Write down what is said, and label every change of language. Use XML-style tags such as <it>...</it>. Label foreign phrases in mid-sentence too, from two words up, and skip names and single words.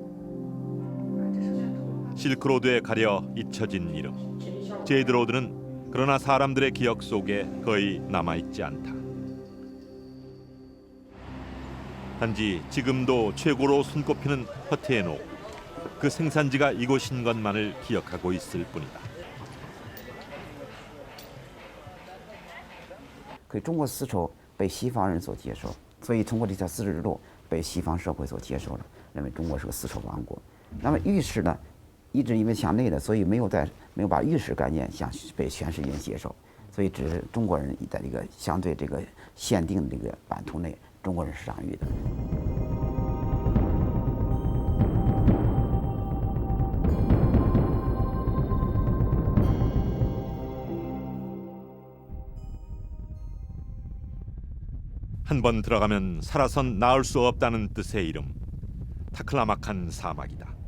<ko>실크로드에 가려 잊혀진 이름. 제이드로드는 그러나 사람들의 기억 속에 거의 남아있지 않다. 단지 지금도 최고로 손꼽히는 허텐 옥. 그 생산지가 이곳인 것만을 기억하고 있을 뿐이다.</ko> <zh>可中国丝绸被西方人所接受，所以通过这条丝绸之路被西方社会所接受了，认为中国是个丝绸王国。那么玉石呢，一直因为向内的，所以没有把玉石概念被全世界接受，所以只是中国人在这个相对这个限定的这个版图内，中国人是掌玉的。</zh> <ko>한 번 들어가면 살아선 나올 수 없다는 뜻의 이름 타클라마칸 사막이다.</ko>